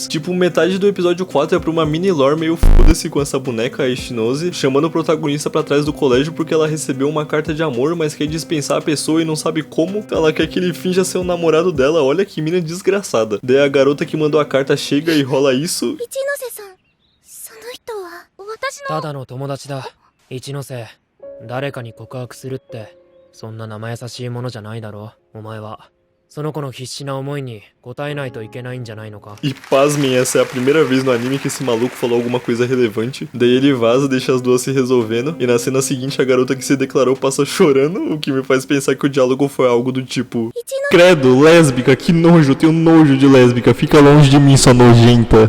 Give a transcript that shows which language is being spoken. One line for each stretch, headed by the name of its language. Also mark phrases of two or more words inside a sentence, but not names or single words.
Portuguese: Tipo, metade do episódio 4 é pra uma mini lore meio foda-se com essa boneca, a Ishinose, chamando o protagonista pra trás do colégio porque ela recebeu uma carta de amor, mas quer dispensar a pessoa e não sabe como. Ela quer que ele finja ser um namorado dela, olha que mina desgraçada. Daí a garota que mandou a carta chega e rola isso.
Japanese: ただの友達だ。一ノ瀬、誰かに告白するってそんな生優しいものじゃないだろ、お前は。その子の必死な思いに応えないといけないんじゃないのか。
Portuguese: E pasmem, essa é a primeira vez no anime que esse maluco falou alguma coisa relevante. Daí ele vaza, deixa as duas se resolvendo. E na cena seguinte, a garota que se declarou passa chorando, o que me faz pensar que o diálogo foi algo do tipo: credo, lésbica, que nojo, eu tenho nojo de lésbica, fica longe de mim, sua nojenta.